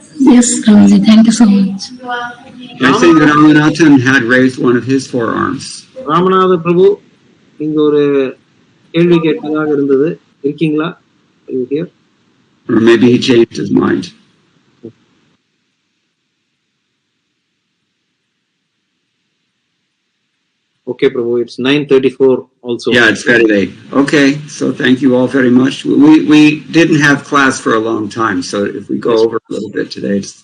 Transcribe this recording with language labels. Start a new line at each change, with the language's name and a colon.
English: Yes, Prabhuji, thank you so much. I think Ramanathan had raised one of his forearms.
Tamil: Ramanatha பிரபு இங்க ஒரு கேள்வி கேட்டதாக இருந்தது. இருக்கீங்களா?
English: Are you here? Or maybe he changed his mind. Okay, Prabhu, it's 9:34 also. Yeah, it's very late. Okay, so thank you all very much. We didn't have class for a long time, so if we go over a little bit today.